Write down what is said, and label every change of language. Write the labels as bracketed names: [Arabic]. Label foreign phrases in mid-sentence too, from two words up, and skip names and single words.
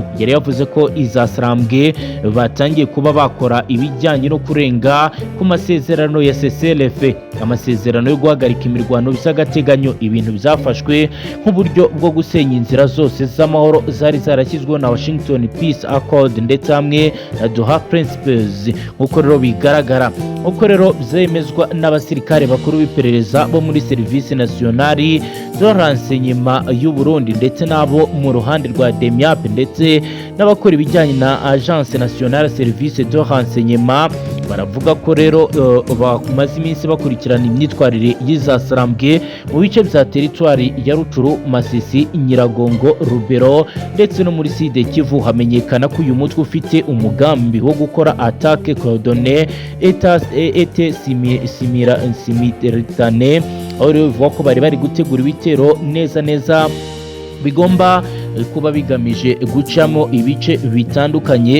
[Kinyarwanda] Yari yavuze ko izasarambwe batangiye kuba bakora ibijyanye no kurenga ku masezerano ya CCLF, amasezerano yo guhagarika imirwano by'agateganyo, ibintu byafashwe nk'uburyo bwo gusenya inzira zose z'amahoro zari zarashyizweho na Washington Peace Accord ndetse hamwe na Doha Principles. Nk'uko rero bigaragara, nk'uko rero byemezwa n'abasirikare bakuru b'iperereza bo muri Service Nationale de Renseignement y'u Burundi ndetse nabo mu ruhande rwa DEMIAP ndetse n'abakora ibijyanye na Agence Nationale Service de Renseignement, baravuga ko rero bamaze iminsi bakurikirana imyitwarire y'izasarambwe mu bice bya teritwari ya Rucuru, Masisi, Nyiragongo, Rubero ndetse no muri Sud Kivu. Hamenyekana ko uyu mutwe ufite umugambi wo gukora [French] attaque coordonnée et simultanée, [Kinyarwanda] aho rero bivuga ko bari gutegura ibitero neza bigomba kuba bigamije gucamo ibice bitandukanye.